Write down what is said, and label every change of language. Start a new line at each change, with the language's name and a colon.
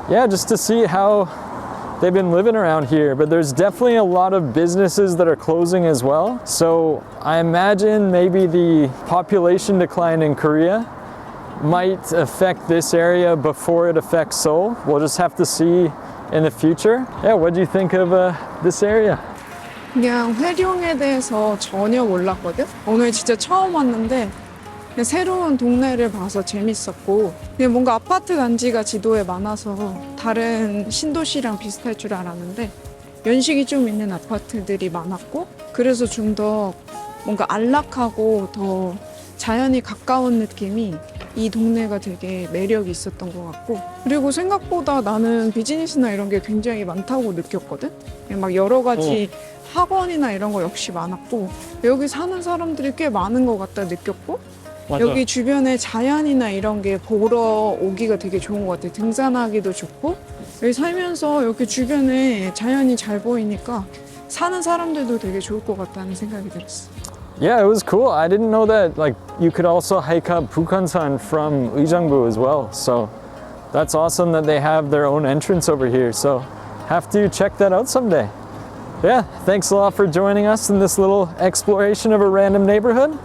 English: Yeah, just to see how they've been living around here, but there's definitely a lot of businesses that are closing as well. So I imagine maybe the population decline in Korea might affect this area before it affects Seoul. We'll just have to see in the future. Yeah, what do you think of this area?
Korean: 그냥 회룡에 대해서 전혀 몰랐거든? 오늘 진짜 처음 왔는데 그냥 새로운 동네를 봐서 재밌었고 그냥 뭔가 아파트 단지가 지도에 많아서 다른 신도시랑 비슷할 줄 알았는데 연식이 좀 있는 아파트들이 많았고 그래서 좀 더 뭔가 안락하고 더 자연이 가까운 느낌이 이 동네가 되게 매력이 있었던 것 같고 그리고 생각보다 나는 비즈니스나 이런 게 굉장히 많다고 느꼈거든? 그냥 막 여러 가지 학원이나 이런 거 역시 많았고 여기 사는 사람들이 꽤 많은 것 같다 느꼈고 맞아. 여기 주변에 자연이나 이런 게 보러 오기가 되게 좋은 것 같아. 등산하기도 좋고 여기 살면서 여기 주변에 자연이 잘 보이니까 사는 사람들도 되게 좋을 것 같다는 생각이 들었어.
English: Yeah, it was cool. I didn't know that like you could also hike up Bukhansan from Uijeongbu as well. So that's awesome that they have their own entrance over here. So have to check that out someday. Yeah, thanks a lot for joining us in this little exploration of a random neighborhood.